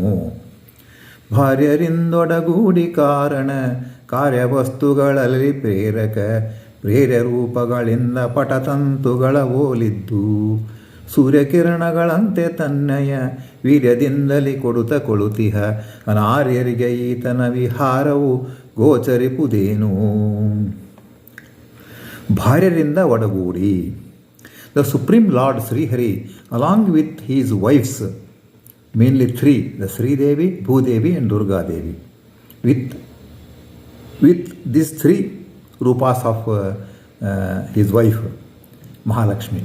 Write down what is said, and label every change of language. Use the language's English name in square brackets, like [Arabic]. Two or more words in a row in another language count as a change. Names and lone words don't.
[Kannada] ಭಾರ್ಯರಿಂದೊಡಗೂಡಿ ಕಾರಣ ಕಾರ್ಯವಸ್ತುಗಳಲ್ಲಿ ಪ್ರೇರಕ ಪ್ರೇರ್ಯ ರೂಪಗಳಿಂದ ಪಟತಂತುಗಳ ಹೋಲಿದ್ದು ಸೂರ್ಯಕಿರಣಗಳಂತೆ ತನ್ನಯ ವೀರ್ಯದಿಂದಲೇ ಕೊಳುತಿಹ ಅನಾರ್ಯರಿಗೆ ಈತನ ವಿಹಾರವು ಗೋಚರಿಪುದೇನು. ಭಾರ್ಯರಿಂದ ಒಡಗೂಡಿ. [English] The Supreme Lord Sri Hari, along with his wives, mainly three, the Sri Devi, Bhudevi and Durga Devi, with these three rupas of his wife Mahalakshmi.